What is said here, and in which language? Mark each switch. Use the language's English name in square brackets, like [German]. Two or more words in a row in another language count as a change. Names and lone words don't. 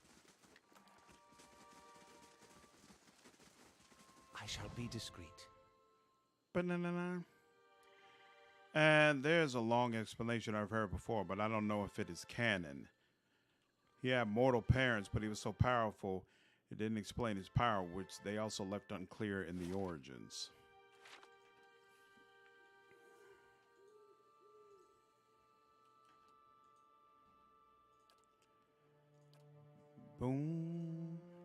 [English] I shall be discreet. Ba-na-na-na. And there's a long explanation I've heard before, but I don't know if it is canon. He had mortal parents, but he was so powerful, it didn't explain his power, which they also left unclear in the origins. Boom.